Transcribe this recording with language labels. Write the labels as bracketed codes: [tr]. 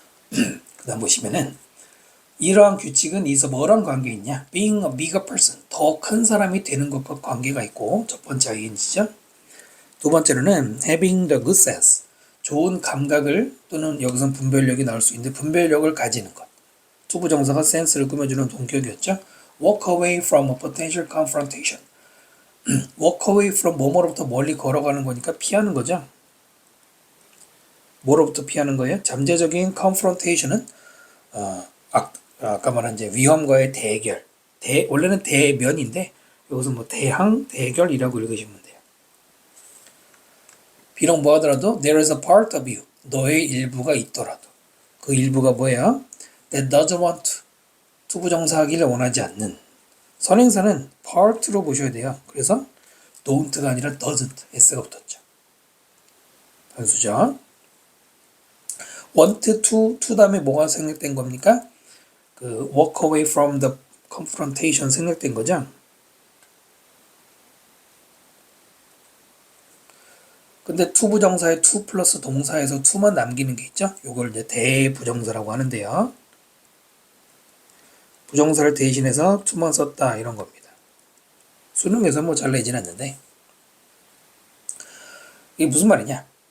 [ko] 그 다음 보시면은 이러한 규칙은 이서 뭐랑 관계 있냐? [en] Being a bigger person, [ko] 더 큰 사람이 되는 것과 관계가 있고 첫 번째 ing죠. 두 번째로는 [en] having the good sense, [ko] 좋은 감각을 또는 여기선 분별력이 나올 수 있는데 분별력을 가지는 것. 투부정사가 sense를 꾸며주는 동격이었죠. [en] Walk away from a potential confrontation. walk away from [ko] 뭐뭐로부터 멀리 걸어가는 거니까 피하는 거죠. 뭐로부터 피하는 거예요? 잠재적인 confrontation은 아까 말한 이제 위험과의 대결. 원래는 대면인데 여기서 뭐 대결이라고 읽으시면 돼요. 비록 뭐 하더라도 [en] there is a part of you. [ko] 너의 일부가 있더라도 그 일부가 뭐야? [en] that doesn't want to. [ko] 투부정사하기를 원하지 않는. 선행사는 part로 보셔야 돼요. 그래서 don't가 아니라 doesn't. s가 붙었죠. 단수죠. want to 다음에 뭐가 생략된 겁니까? [en] 그 walk away from the confrontation [ko] 생략된 거죠. 근데 투부정사에 to 플러스 동사에서 to만 남기는 게 있죠. 요걸 이제 대부정사라고 하는데요. 부정사를 대신해서 to만 썼다 이런 겁니다. 수능에서 뭐 잘 내진 않는데 이게 무슨 말이냐?